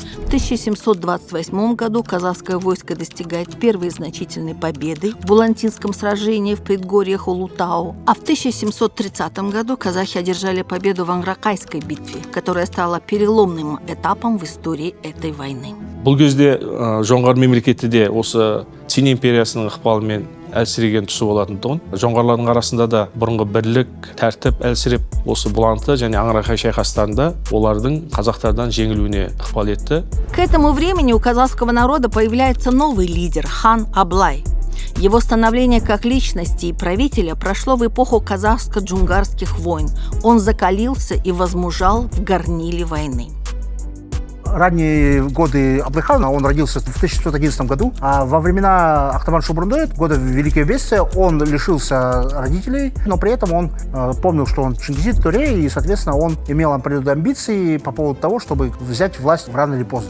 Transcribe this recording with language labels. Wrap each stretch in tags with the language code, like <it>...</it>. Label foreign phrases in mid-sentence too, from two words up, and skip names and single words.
<ru>В 1728 году казахское войско достигает первой значительной победы в Булантинском сражении в предгорьях Улутау, а в 1730 году казахи одержали победу в Ангракайской битве, которая стала переломным этапом в истории этой войны.</ru> <kk>Бұл кезде жоңғар мемлекеті де осы Цин империясының ықпалымен әлсіреген тұсы болатын тұғын. Жоңғарлардың арасында да бұрынғы бірлік, тәртіп әлсіреп, осы Бұланты және Аңырақай шайқастарында олардың қазақтардан жеңілуіне ықпал етті.</kk> <ru>К этому времени у казахского народа появляется новый лидер – хан Аблай. Его становление как личности и правителя прошло в эпоху казахско-джунгарских войн. Он закалился и возмужал в горниле войны. Ранние годы Аблайхана, он родился в 1611 году, а во времена Ахтаман Шубрунды, года Великого Бедствия, он лишился родителей, но при этом он помнил, что он чингизид Туре, и, соответственно, он имел определенные амбиции по поводу того, чтобы взять власть рано или поздно.</ru>